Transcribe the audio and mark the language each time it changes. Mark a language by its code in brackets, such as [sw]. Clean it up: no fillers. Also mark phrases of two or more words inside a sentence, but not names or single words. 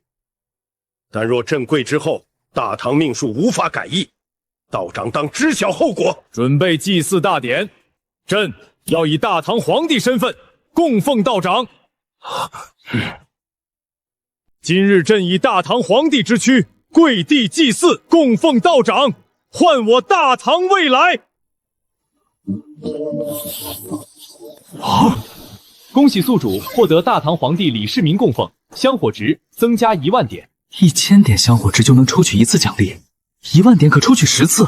[zh] 但若朕跪之后，大唐命数无法改易，道长当知晓后果。准備祭祀大典，朕要以大唐皇帝身份供奉道長。今日朕以大唐皇帝之躯跪地祭祀，供奉道長，換我大唐未来。恭喜宿主獲得大唐皇帝李世民供奉，香火值增加1萬點。1000點香火值就能抽取1次獎勵，1萬點可抽取10次。